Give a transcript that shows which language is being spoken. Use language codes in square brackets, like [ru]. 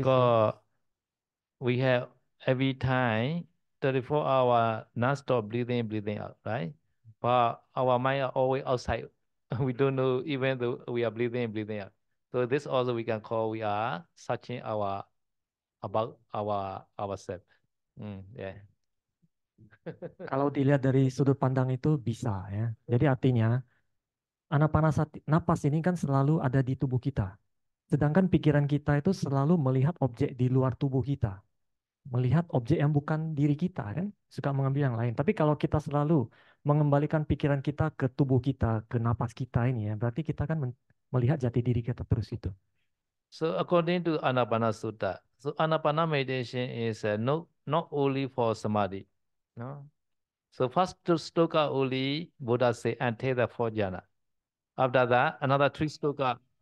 [en] because we have every time 24-hour non-stop breathing, breathing out, right? But our mind are always outside. We don't know even though we are breathing, breathing out. So this also we can call we are searching about ourselves. Yeah. [id] Kalau dilihat dari sudut pandang itu bisa ya. Jadi artinya anapanasati napas ini kan selalu ada di tubuh kita. Sedangkan pikiran kita itu selalu melihat objek di luar tubuh kita. Melihat objek yang bukan diri kita kan, suka mengambil yang lain. Tapi kalau kita selalu mengembalikan pikiran kita ke tubuh kita, ke napas kita ini ya, berarti kita kan melihat jati diri kita terus itu. [en] So according to Anapana Sutta, so Anapana meditation is not only for samadhi, no. So first to sloka only Buddha say until the fourth jhana. After that, another three sloka.